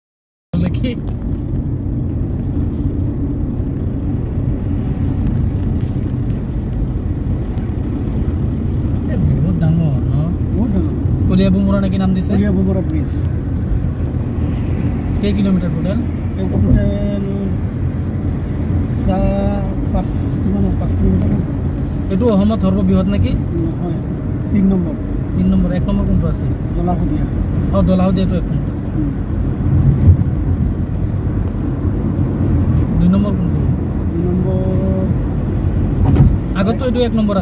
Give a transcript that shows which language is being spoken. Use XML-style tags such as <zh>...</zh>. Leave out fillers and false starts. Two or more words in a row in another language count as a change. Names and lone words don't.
<as>কলিয়া ভোমরা নাকি নাম দিছে, কলিয়া ভোমরা ব্রিজ। কেই কিলোমিটার টোটাল? টোটাল 5 কিলোমিটার। এইটো অসমত সৰ্ববৃহৎ নাকি? নহয়, 3 নম্বৰ। 3 নম্বৰ। 1 নম্বৰ কোনটো আছে? দলাহদিয়া। দলাহদিয়াটো 1 নম্বৰ আছে। 2 নম্বৰ কোনটো? 2 নম্বৰ আগতো এইটো 1 নম্বৰ আছিল।</as>